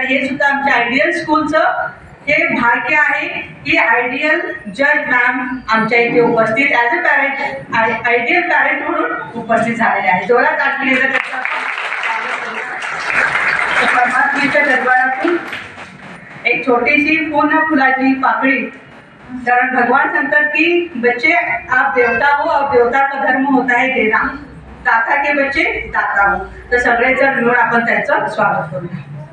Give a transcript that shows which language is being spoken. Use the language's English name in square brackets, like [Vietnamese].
[Marathi] आणि हे सुद्धा आमच्या आयडियल स्कूलचं हे भाग्य आहे की आयडियल जज मॅम आमच्या इथे उपस्थित [English] as a parent [Marathi] ideal parent म्हणून उपस्थित झालेले आहेत. जोरात आणखी परमात्म्याच्या दरबारातून एक छोटीशी पूर्ण फुलाची पाकळी. कारण भगवान सांगतात की [Hindi] बच्चे आप देवता हो, आप देवता का धर्म होता है देना, दाता के बच्चे दाता हो. [Marathi] तर सगळेजण मिळून आपण त्यांचं स्वागत करूया.